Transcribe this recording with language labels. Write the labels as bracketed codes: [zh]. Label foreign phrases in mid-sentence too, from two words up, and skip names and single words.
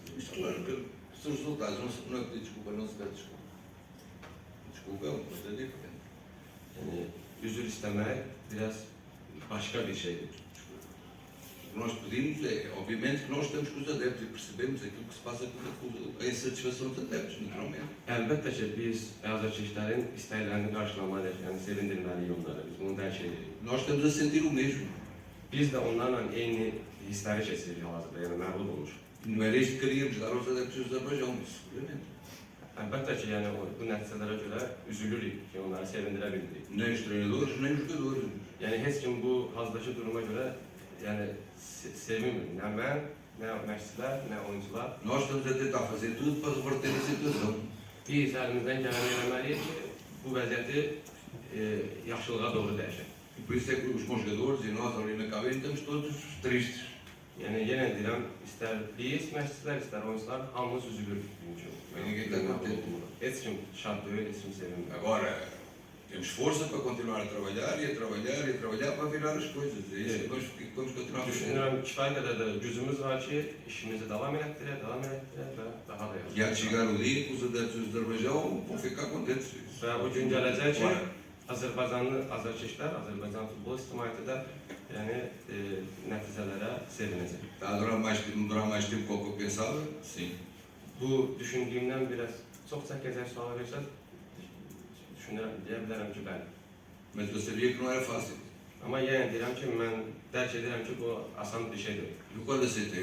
[pt] Claro que se os resultados não pedir desculpa, não se pede desculpa. Desculpa é uma coisa diferente. [tr] Yani özür istemek biraz başka bir şeydir. [pt] O que nós pedimos é, obviamente, que nós estamos com os adeptos e percebemos aquilo que se passa com a insatisfação dos adeptos, naturalmente. [tr] Elbette ki biz azarkeşlerin isteklerini karşılamalıyız, yani sevindirmeliyiz onları. [az] Biz bunu dərk edirik. [pt] Nós estamos a sentir o mesmo. [az] Biz de onlarla eyni hissləri keçiririk hal-hazırda, yəni məğlub olmuş. [pt] Não era isto que queríamos dar aos adeptos do Azerbaijão, mas seguramente. [az] Əlbəttə ki, yəni bu nəticələrə görə üzülürük ki, onları sevindirə bilmirik. [pt] Nem os treinadores, nem os jogadores. [az] Yəni heç kim bu hazdakı duruma görə yəni sevinmir. Nə mən, nə məşqçilər, nə oyuncular. [pt] Nós estamos a tentar fazer tudo para reverter a situação. [az] Biz əlimizdən gələni eləməliyik ki, bu vəziyyəti yaxşılığa doğru dəyişək. [pt] E por isso é que os bons jogadores e nós ali na cabine estamos todos tristes. [az] Yəni yenə deyirəm, istər biz məşqçilər, istər oyuncular hamımız üzülür bugünkü. [pt] Ninguém está contente. [az] Heç kim şad deyil, heç kim sevinmir. [pt] Agora, temos força para continuar a trabalhar e a trabalhar e a trabalhar para virar as coisas. É isso que vamos continuar a fazer. [az] Düşünürəm, kifayət qədər də gücümüz var ki, işimizi davam etdirək və daha da [pt] E há de chegar o dia que os adeptos do Azerbaijão vão ficar contentes. [az] Və o gün gələcək ki, [pt] Agora, [az] Azərbaycanlı azarkeşlər, Azərbaycan futbol ictimaiyyəti də yəni nəticələrə sevinəcək. [pt] está a demorar mais tempo do que eu pensava? Sim. [az] Bu düşündüyümdən biraz çox çəkəcək sual versəz, düşünürəm, deyə bilərəm ki, bəli. [pt] Mas eu sabia que não era fácil. [az] Amma yenə deyirəm ki, mən dərk edirəm ki, bu asan bir şey deyil. [pt] Eu quando aceitei